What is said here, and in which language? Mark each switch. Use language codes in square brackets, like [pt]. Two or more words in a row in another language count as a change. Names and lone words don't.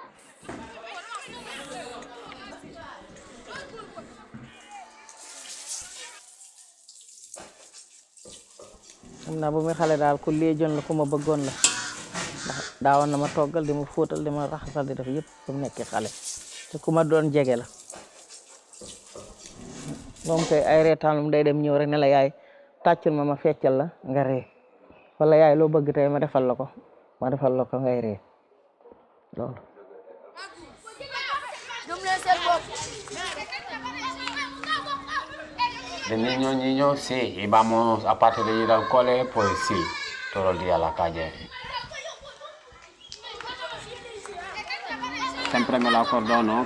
[wo] xam naa bu muy xale daal ku léejoon la ku ma bëggoon la ndax daawoon na ma toggal di ma fóotal di ma raxasal di def yëpp ba mu nekkee xale te ku ma doon jege la moom koy ay reetaanum day dem ñëw rek ne la yaay tàccul ma feccal la nga ree wala yaay loo bëgg tey ma defal la ko ngay ree loolu [es] De niño, sí, íbamos, aparte de ir al cole, pues sí, todo el día a la calle. Siempre me lo acuerdo, ¿no?